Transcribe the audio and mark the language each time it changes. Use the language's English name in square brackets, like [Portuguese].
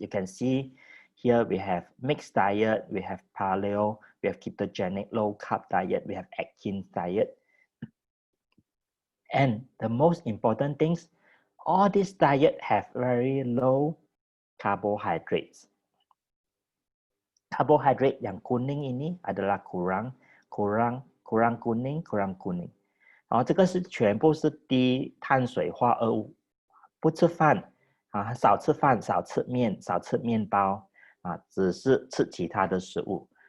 [English] You can see here we have mixed diet, we have paleo, we have ketogenic low carb diet, we have Atkins diet. And the most important things, all this diet have very low carbohydrates. [Malay] Carbohydrate yang kuning ini adalah kurang kuning. [Chinese] 然后这个是全部是低碳水化合物，不吃饭啊，少吃饭，少吃面，少吃面包啊，只是吃其他的食物。